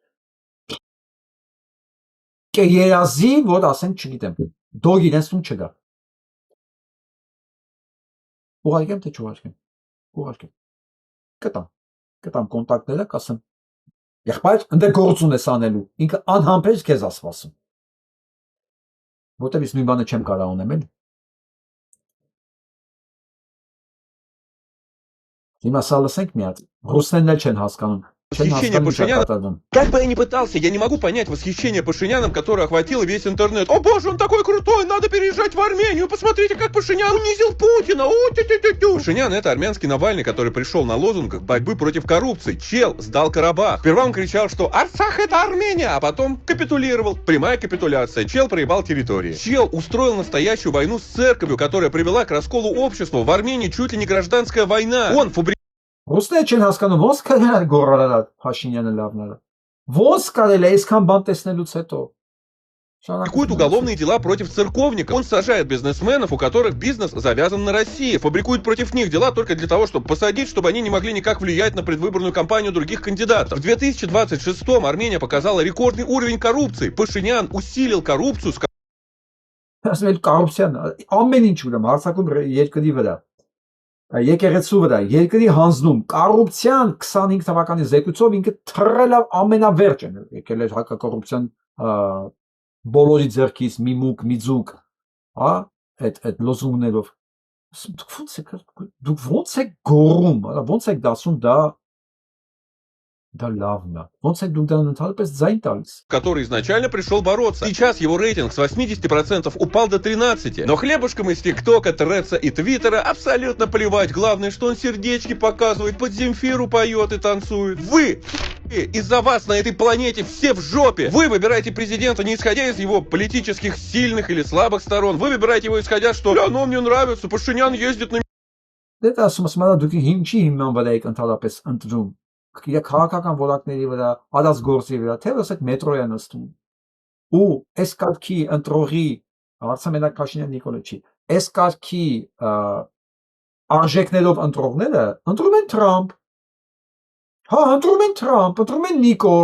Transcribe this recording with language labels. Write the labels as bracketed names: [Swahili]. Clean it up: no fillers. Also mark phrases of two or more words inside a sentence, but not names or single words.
[Armenian] կերազի, որ ասենք, չգիտեմ, դոգ իրենց տուն չգա։ Ուղարկեմ, թե չուղարկեմ։ Ուղարկեմ։ Կտամ կոնտակտները, կասեմ։ Եղբայր, ընդ գործ ունես անելու, ինքը անհամբեր քեզ ասվածում։ Որտեղ ես նույն բանը չեմ կարող անեմ, էլ։ Հիմա սա լսենք մի հատ, ռուսներն էլ չեն հասկանում։ [Russian] Восхищение Пашиняном. Как бы я ни пытался, я не могу понять восхищение Пашиняном, которое охватило весь интернет. О боже, он такой крутой, надо переезжать в Армению. Посмотрите, как Пашинян унизил Путина. Пашинян — это армянский Навальный, который пришел на лозунгах борьбы против коррупции. Чел сдал Карабах. Сперва он кричал, что Арцах — это Армения, а потом капитулировал. Прямая капитуляция. Чел проебал территории. Чел устроил настоящую войну с церковью, которая привела к расколу общества. В Армении чуть ли не гражданская война. Он фабрикует. [Armenian] Ռուսները չեն հասկանում ոնց կարելի գոռալ Փաշինյանը լավները։ Ոնց կարելի է այսքան бан տեսնելուց հետո։ [Russian] Фабрикует уголовные дела против церковников. Он сажает бизнесменов, у которых бизнес завязан на России. Фабрикует против них дела только для того, чтобы посадить, чтобы они не могли никак влиять на предвыборную кампанию других кандидатов. В 2026-м Армения показала рекордный уровень коррупции. Пашинян усилил коррупцию. [Armenian] Կառուպցիան ամեն ինչ ուրեմն հարցակում երկրի վրա։ Եկեղեցու վրա, երկրի հանձնում, կառուպցիան 25 թվականի զեկույցով ինքը թռել է ամենավերջը, եկել էր հակակոռուպցիան բոլորի ձեռքից մի մուկ, մի ձուկ, հա, այդ լոզունգներով։ Դուք ոնց եք գոռում, ոնց եք դասում դա լավն է, ոնց եք դուք դրան ընդհանրապես ձայն տալիս։ [Russian] Который изначально пришел бороться. Сейчас его рейтинг с 80% упал до 13%. Но хлебушкам из ТикТока, Треца и Твиттера абсолютно плевать. Главное, что он сердечки показывает, под Земфиру поет и танцует. Вы! Из-за вас на этой планете все в жопе. Вы выбираете президента не исходя из его политических сильных или слабых сторон. Вы выбираете его исходя, что оно мне нравится, Пашинян ездит на... [Armenian] Դա ասում եմ, դուք ինչի հիմնան վրա եք ընդհանրապես ընտրում։ Քաղաքական որակների վրա, արածգործի վրա, թե ասեք մետրոյա նստում։ Ու այս կարգի ընտրողի, հարցը մենակ Փաշինյան Նիկոլը չի, այս կարգի արժեքներով ընտրողները ընտրում են Թրամփ։ Հա, ընտրում են Թրամփ, ընտրում են Նիկոլ։